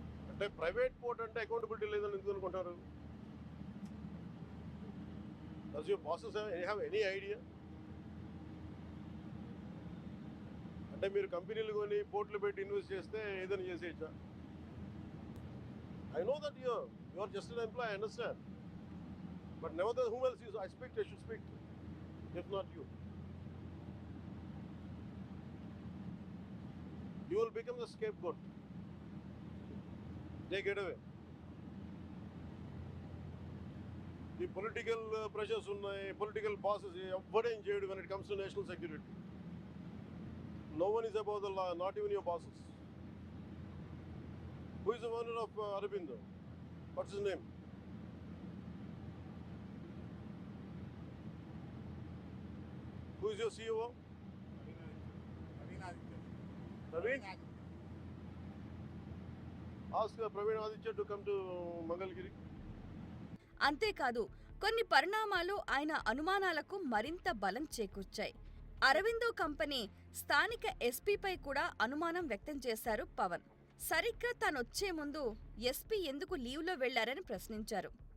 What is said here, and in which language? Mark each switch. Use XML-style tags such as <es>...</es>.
<te>అంటే private port అంటే accountability లేదని ఎందుకు అనుకుంటారు?</te> <en>Does your bosses have any idea?</en> <te>అంటే మీరు కంపెనీలు కొని పోర్ట్లు పెట్టి ఇన్వెస్ట్ చేస్తే ఏదైనా చేసేయచ్చా?</te> <en>I know that you are just an employee, I understand. But nevertheless, whom else I should speak to, if not you. You will become the scapegoat. They get away. The political pressures</en> <te>unnai,</te> <en>political bosses, everybody enjoyed when it comes to national security. No one is above the law, not even your bosses. Who is the owner of Aurobindo? What's his name? Who is your CEO? Praveen? Ask Praveen Aditya to come to Mangalgiri.</en> <te>అంతేకాదు, కొన్ని పరిణామాలు ఆయన అనుమానాలకు మరింత బలం చేకూర్చాయి. Aurobindo company స్థానిక ఎస్పీపై కూడా అనుమానం వ్యక్తం చేశారు పవన్. సరిగ్గా తానొచ్చే ముందు ఎస్పీ ఎందుకు లీవ్లో వెళ్లారని ప్రశ్నించారు.</te>